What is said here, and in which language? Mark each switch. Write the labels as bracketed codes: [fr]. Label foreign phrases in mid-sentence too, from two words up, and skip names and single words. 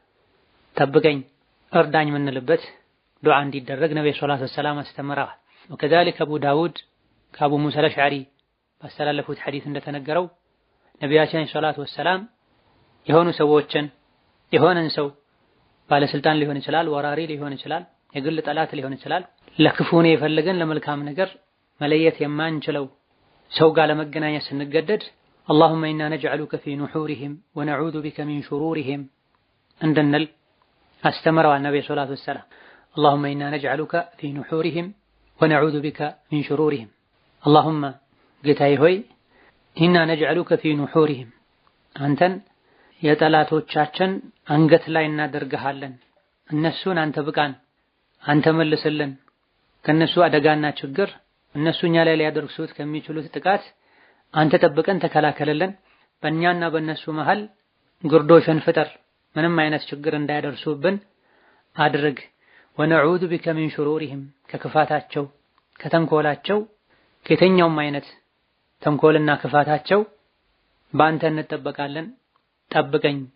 [am] ጠብቀኝ እርዳኝ ምንልበት ዱዓ እንዲደረግ ነብዩ [ar] صلى الله عليه وسلم [am] አስተምረዋል። ወከዛሊክ አቡ ዳውድ ከአቡ ሙሳ አልአሽዓሪ ባስተላለፉት ሐዲስ እንደተነገረው ነቢያችን [ar] صلى الله عليه وسلم [am] የሆኑ ሰዎችን የሆነን ሰው ባለስልጣን ሊሆን ይችላል፣ ወራሪ ሊሆን ይችላል፣ የግል ጠላት ሊሆን ይችላል፣ ለክፉኔ የፈለገን ለመልካም ነገር መለየት የማንችለው ሰው ጋር ለመገናኘት ስንገደድ [ar] اللهم إنا نجعلك في نحورهم ونعوذ بك من شرورهم [am] እንድንል አስተምረዋል ነብዩ [ar] صلى الله عليه وسلم። اللهم إنا نجعلك في نحورهم ونعوذ بك من شرورهم اللهم [am] ጌታዬ ሆይ [ar] إنا نجعلك في نحورهم አንተን [am] የጠላቶቻችን አንገት ላይ እናደርግሃለን፣ እነሱን አንተ ብቃን፣ አንተ መልስልን፣ ከነሱ አደጋና ችግር እነሱ እኛ ላይ ሊያደርሱት ከሚችሉት ጥቃት አንተ ጠብቀን ተከላከልልን፣ በእኛና በእነሱ መሃል ግርዶሽን ፍጠር፣ ምንም አይነት ችግር እንዳያደርሱብን አድርግ። [ar] ونعوذ بك من شرورهم [am] ከክፋታቸው ከተንኮላቸው ከየትኛውም አይነት ተንኮልና ክፋታቸው በአንተ እንጠበቃለን ጠብቀኝ